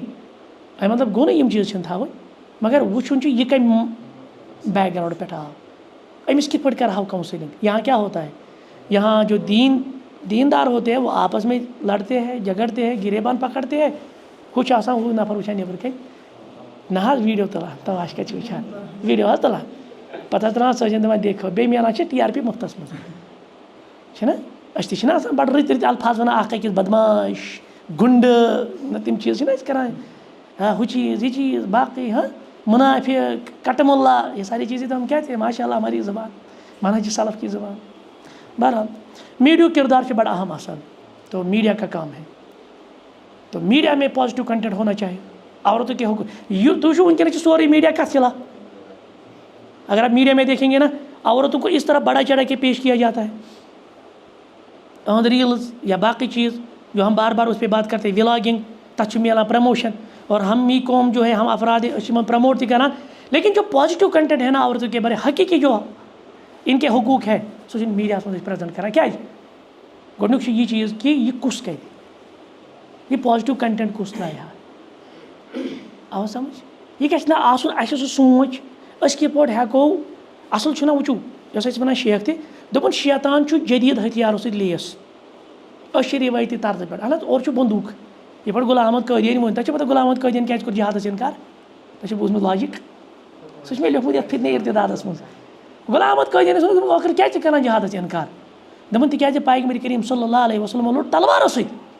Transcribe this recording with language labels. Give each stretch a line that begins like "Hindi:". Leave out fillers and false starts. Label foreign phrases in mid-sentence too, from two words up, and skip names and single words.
Kashmiri: اَمہِ مطلب گوٚو نہٕ یِم چیٖز چھِنہٕ تھاوٕنۍ مگر وٕچھُن چھُ یہِ کَمہِ بیک گراؤنڈ پٮ۪ٹھ آو أمِس کِتھ پٲٹھۍ کَرہاو کاؤنسلنگ
Urdu: یہاں کیا ہوتا ہے یہاں جو دیندار ہوتے ہیں وہ آپس میں لڑتے ہیں جھگڑتے ہیں گریبان پکڑتے ہیں
Kashmiri: کچھ آسان ہُہ نفر وٕچھان نیٚبرٕ کَنۍ نہ حظ ویٖڈیو تُلان تماش کَتہِ چھِ وٕچھان ویٖڈیو حظ تُلان پَتہٕ حظ ترٛاوان سٲجِن دَپان دیکھو بیٚیہِ میلان چھِ ٹی آر پی مُفتَس منٛز چھِنہ أسۍ تہِ چھِنہ آسان بَڑٕ رٕتۍ رٕتۍ الفاظ وَنان اَکھ أکِس بدماش گُنڈٕ نہ تِم چیٖز چھِنہ أسۍ کَران ہُہ چیٖز یہِ چیٖز باقٕے منافق کٹم
Urdu: اللہ یہ ساری چیزیں تو ہم کہتے ہیں ماشاء اللہ ہماری زبان منہج سلف کی زبان بہرحال میڈیا کردار سے بڑا اہم آسان تو میڈیا کا کام ہے تو میڈیا میں
English: positive content
Urdu: ہونا چاہیے عورتوں کے حقوق یہ تو ونکس سوری میڈیا کا چلا اگر آپ میڈیا میں دیکھیں گے نا عورتوں کو اس طرح بڑا چڑھا کے پیش کیا جاتا ہے
English: on reels
Urdu: یا باقی چیز جو ہم بار بار اس پہ بات کرتے ہیں ولاگنگ
Kashmiri: تچ میلان
Urdu: پروموشن اور ہم ہی قوم جو ہے ہم افراد پروموٹ کران لیکن جو
English: positive content
Urdu: ہے نا عورتوں کے بارے حقیقی جو ان کے حقوق ہے سو میڈیا مجھے پریزنٹ کران
Kashmiri: کیا گۄڈنیُک
Urdu: یہ چیز کہ یہ کس کرِ
Kashmiri: یہ پازیٹیو کنٹینٹ کس ترٛایہِ آو سمجھ یہ گژھِ نہٕ آسُن اَسہِ سُہ سونٛچ أسۍ کِتھ پٲٹھۍ ہٮ۪کو اصل چھُنہ وٕچھو یۄس أسۍ وَنان شیخ تہِ دوٚپُن شیطان چھُ جدیٖد ہتھیارو سۭتۍ لیس أسۍ چھِ رِوٲیتی طرزٕ پٮ۪ٹھ اہن حظ اورٕ چھُ بندوٗق یِتھ پٲٹھۍ غلام احمد قٲدیانی ووٚن تۄہہِ چھو پتہ غلام احمد قٲدیانی کیٛازِ کوٚر جہادس اِنکار تۄہہِ چھو بوٗزمُت لاجِک سُہ چھُ مےٚ لیوٗکھمُت یَتھ فتنہ ارتدادس منٛز غلام احمد قٲدیانی ووٚن ٲخٕر کیٛازِ ژٕ کران جہادس اِنکار دوٚپُن تِکیٛازِ پیغمبر کریم
Arabic: صلی اللہ علیہ وسلم
Kashmiri: لوٚڑ تلوارو سۭتۍ